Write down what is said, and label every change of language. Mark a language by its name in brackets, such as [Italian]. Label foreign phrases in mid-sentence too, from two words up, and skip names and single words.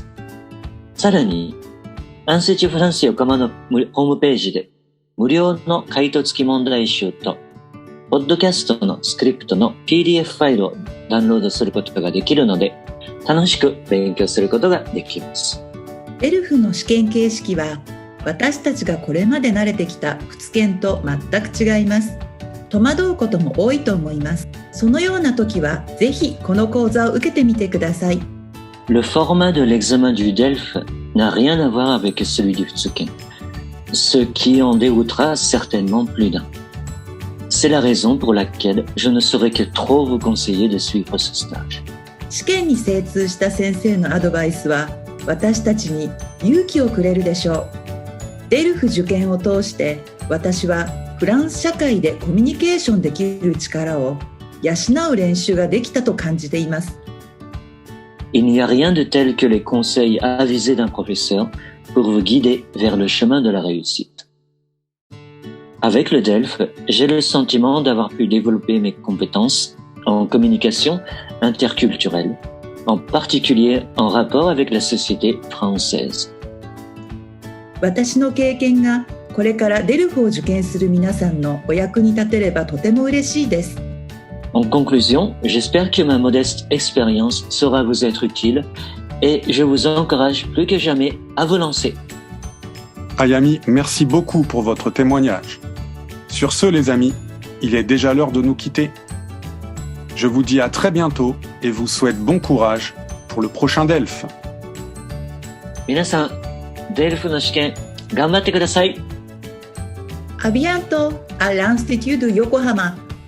[Japanese] さらに、アンセチュフランス横浜のホームページで無料の回答付き問題集とポッドキャストのスクリプトの PDF ファイルをダウンロードすることができるので、楽しく勉強することができます。デルフの試験形式は私たちがこれまで慣れてきた仏研と全く違います。戸惑うことも多いと思います。そのような時はぜひこの講座を受けてみてください。 [French] Le format de l'examen du DELF n'a rien à voir avec celui du Futsuken, ce qui en dégoûtera certainement plus d'un. C'est la raison pour laquelle je ne saurais que trop vous conseiller de suivre ce stage. [Japanese] 試験に精通した先生のアドバイスは私たちに勇気をくれるでしょう。デルフ受験を通して私はフランス社会でコミュニケーションできる力を養う練習ができたと感じています。 [French] Il n'y a rien de tel que les conseils avisés d'un professeur pour vous guider vers le chemin de la réussite. Avec le DELF, j'ai le sentiment d'avoir pu développer mes compétences en communication interculturelle, en particulier en rapport avec la société française. [Japanese] 私の経験がこれからデルフを受験する皆さんのお役に立てればとても嬉しいです。 [French] En conclusion, j'espère que ma modeste expérience saura vous être utile et je vous encourage plus que jamais à vous lancer. Ayami, merci beaucoup pour votre témoignage. Sur ce, les amis, il est déjà l'heure de nous quitter. Je vous dis à très bientôt et vous souhaite bon courage pour le prochain DELF. [Japanese] 皆さん、デルフの試験頑張ってください。 [French] A bientôt à l'Institut de Yokohama.